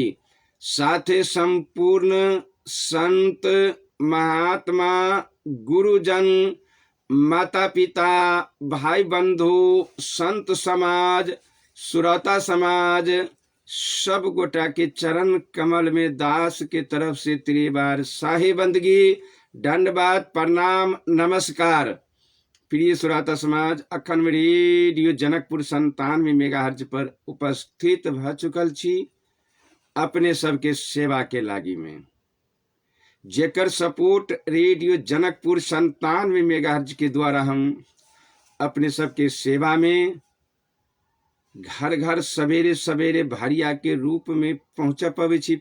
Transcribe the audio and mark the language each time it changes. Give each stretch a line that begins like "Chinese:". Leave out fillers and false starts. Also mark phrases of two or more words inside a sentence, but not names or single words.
Maithili: साथे संपूर्ण संत महात्मा गुरुजन माता पिता भाई बंधु संत समाज सुरता समाज सब गोटा के चरण कमल में दास के तरफ से त्रिबार साहे बंदगी दंडवाद प्रणाम नमस्कार। प्रिय सुरता समाज अखन में रेडियो जनकपुर 97 मेगाहर्ट्ज पर उपस्थित भ चुकल छी अपने सबके सेवा के लागी में, जेकर सपोर्ट रेडियो जनकपुर 97 मेगाहर्ट्ज के द्वारा हम अपने सबके सेवा में घर घर सवेरे सवेरे भरिया के रूप में पहुंच पबै छी।